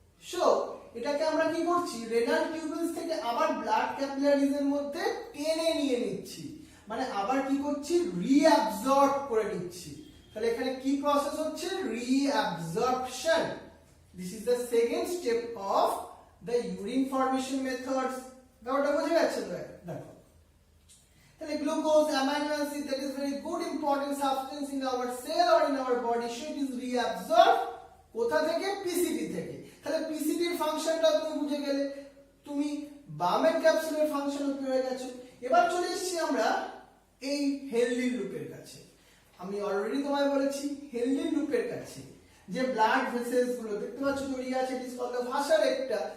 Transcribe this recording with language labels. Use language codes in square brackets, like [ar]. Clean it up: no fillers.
[bn] So এটাকে আমরা কি করছি, রেনাল টিউবুলস থেকে আবার ব্লাড ক্যাপিলারিজ এর মধ্যে টেনে নিয়ে নিচ্ছি, মানে আবার কি করছি, রিঅ্যাবজর্ব করে নিচ্ছি। তাহলে এখানে কি প্রসেস হচ্ছে, reabsorption. [en] This is the second step of the urine formation methods. [bn] ব্যাপারটা বুঝে গেছে তো? দেখো তাহলে glucose, amino acid, [en] that is very good important substance in our cell or in our body, so it is reabsorbed [bn] কোথা থেকে, PCT থেকে। তাহলে পিসিটির ফাংশনটা তুমি বুঝে গেলে, তুমি বাউম্যান ক্যাপসুলের ফাংশনও পেয়ে গেছো। এবার চলে এসেছি আমরা এই হেনলির লুপের কাছে। আমি অলরেডি তোমায় বলেছি হেনলির লুপের কাছে যে ব্লাড ভেসেলস গুলো দেখতে পাচ্ছ তৈরি আছে, ইট ইজ কল্ড দ্য ভাসার একটা।